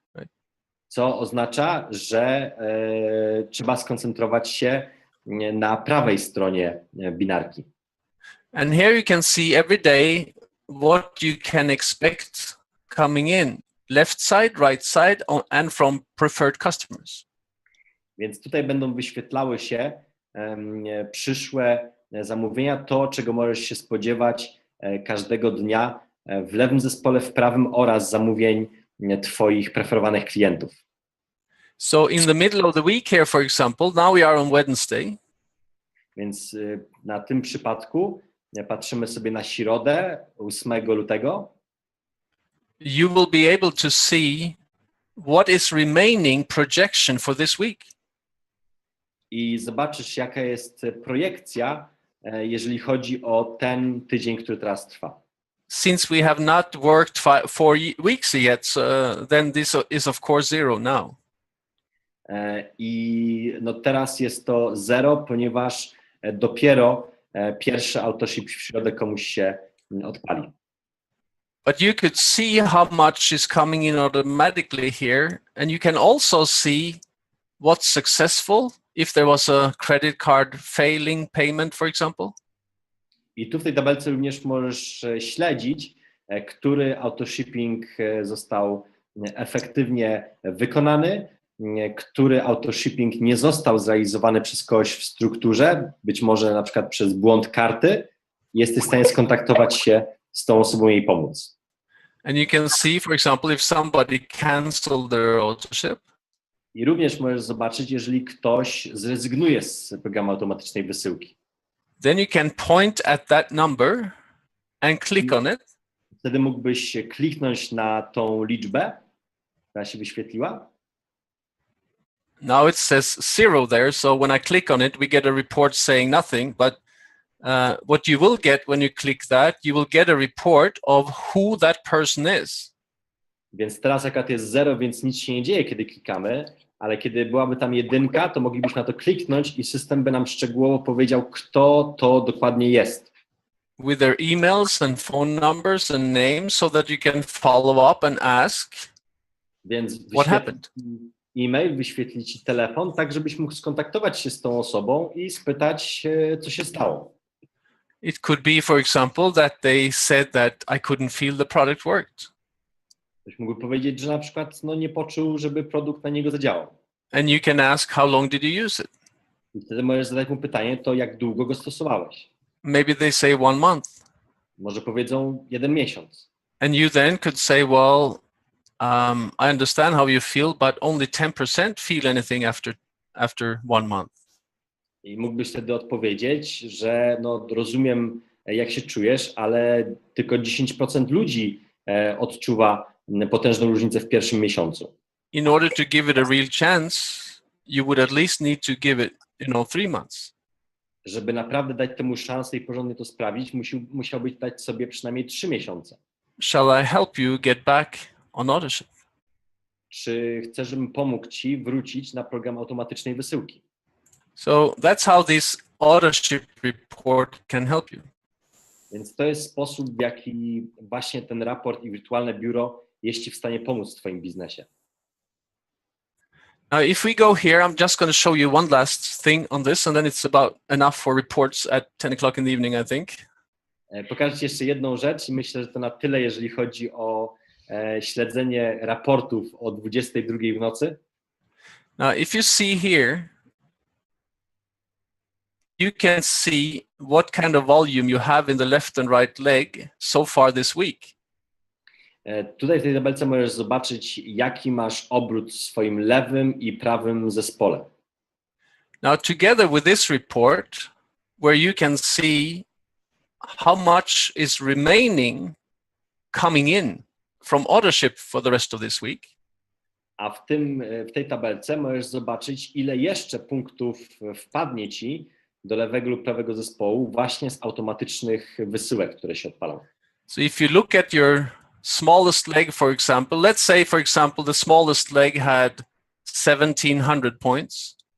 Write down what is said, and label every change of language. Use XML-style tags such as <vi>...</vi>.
<en>Right?</en> <pl>Co oznacza, że trzeba skoncentrować się na prawej stronie binarki.</pl> <en>And here you can see every day what you can expect coming in, left side, right side, and from preferred customers.</en> <pl>Więc tutaj będą wyświetlały się przyszłe zamówienia, to czego możesz się spodziewać każdego dnia w lewym zespole, w prawym oraz zamówień twoich preferowanych klientów.</pl> <en>So in the middle of the week here, for example, now we are on Wednesday.</en> <pl>Więc na tym przypadku patrzymy sobie na środę, 8 lutego.</pl> <en>You will be able to see what is remaining projection for this week.</en> <pl>I zobaczysz, jaka jest projekcja, jeżeli chodzi o ten tydzień, który teraz trwa.</pl> <en>Since we have not worked 4 weeks yet, then this is of course 0 now.</en> <pl>I no teraz jest to 0, ponieważ dopiero pierwszy authorship w środę komuś się odpali.</pl> <en>But you could see how much is coming in automatically here, and you can also see what's successful if there was a credit card failing payment, for example.</en> <pl>I tu w tej tabelce również możesz śledzić, który autoshipping został efektywnie wykonany, który autoshipping nie został zrealizowany przez kogoś w strukturze, być może na przykład przez błąd karty. Jesteś w stanie skontaktować się z tą osobą i jej pomóc.</pl> <en>And you can see, for example, if somebody canceled their autoship.</en> <pl>I również możesz zobaczyć, jeżeli ktoś zrezygnuje z programu automatycznej wysyłki.</pl> <en>Then you can point at that number and click on it.</en> <pl>Wtedy mógłbyś kliknąć na tą liczbę, która się wyświetliła.</pl> <en>Now it says 0 there, so when I click on it, we get a report saying nothing, but what you will get when you click that, you will get a report of who that person is.</en> <pl>Więc teraz akurat jest 0, więc nic się nie dzieje, kiedy klikamy, ale kiedy byłaby tam 1, to moglibyśmy na to kliknąć i system by nam szczegółowo powiedział, kto to dokładnie jest.</pl> <en>With their emails and phone numbers and names so that you can follow up and ask</en> <pl>Więc</pl> <en>what happened.</en> <pl>E-mail, wyświetli ci telefon, tak żebyś mógł skontaktować się z tą osobą i spytać, co się stało.</pl> <en>It could be, for example, that they said that I couldn't feel the product worked.</en> <pl>Ktoś mógłby powiedzieć, że na przykład nie poczuł, żeby produkt na niego zadziałał.</pl> <en>And you can ask, how long did you use it?</en> <pl>I wtedy możesz zadać mu pytanie, to jak długo go stosowałeś?</pl> <en>Maybe they say 1 month.</en> <pl>Może powiedzą 1 miesiąc.</pl> <en>And you then could say, well, I understand how you feel, but only 10% feel anything after 1 month.</en> <pl>I mógłbyś wtedy odpowiedzieć, że rozumiem, jak się czujesz, ale tylko 10% ludzi odczuwa potężną różnicę w pierwszym miesiącu.</pl> <en>In order to give it a real chance, you would at least need to give it, 3 months.</en> <pl>Żeby naprawdę dać temu szansę i porządnie to sprawdzić, musiałbyś dać sobie przynajmniej 3 miesiące.</pl> <en>Shall I help you get back on authorship?</en> <pl>Czy chcesz, żebym pomógł ci wrócić na program automatycznej wysyłki?</pl> <en>So that's how this authorship report can help you.</en> <pl>Więc to jest sposób, w jaki właśnie ten raport i wirtualne biuro jest Ci w stanie pomóc w Twoim biznesie.</pl> <en>Now, if we go here, I'm just going to show you one last thing on this, and then it's about enough for reports at 10 o'clock in the evening, I think.</en> <pl>Pokażę Ci jeszcze jedną rzecz i myślę, że to na tyle, jeżeli chodzi o śledzenie raportów o 22 w nocy.</pl> <en>Now, if you see here, you can see what kind of volume you have in the left and right leg so far this week.</en> <pl>Tutaj w tej tabelce możesz zobaczyć, jaki masz obrót w swoim lewym i prawym zespole.</pl> <en>Now, together with this report, where you can see how much is remaining coming in from ownership for the rest of this week.</en> <pl>A w tej tabelce możesz zobaczyć, ile jeszcze punktów wpadnie Ci do lewego lub prawego zespołu właśnie z automatycznych wysyłek, które się odpalą.</pl> <en>So if you look at your smallest leg, for example, let's say, for example, the smallest leg had 1,700 points.</en>